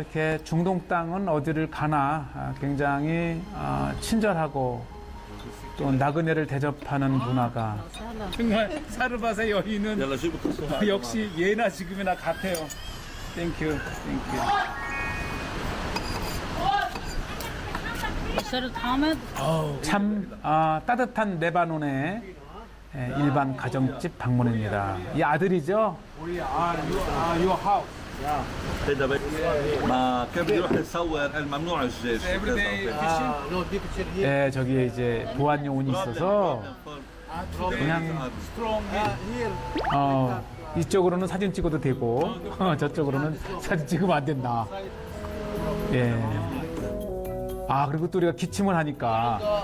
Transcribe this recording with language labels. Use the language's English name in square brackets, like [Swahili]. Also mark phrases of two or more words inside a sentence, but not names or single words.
[Korean] 이렇게 중동 땅은 어디를 가나 굉장히 친절하고 또 나그네를 대접하는 문화가 정말 사르밧의 여인은 역시 예나 지금이나 같아요. 땡큐. 참 따뜻한 레바논의 일반 가정집 방문입니다. 이 아들이죠? 우리 [English] your house. [Arabic] ما كان بيروح يصور الممنوع الجيش. [Korean] 예, 저기에 이제 보안요원이 있어서 그냥 이쪽으로는 사진 찍어도 되고 저쪽으로는 사진 찍으면 안 된다. 예. 아, 그리고 또 우리가 기침을 하니까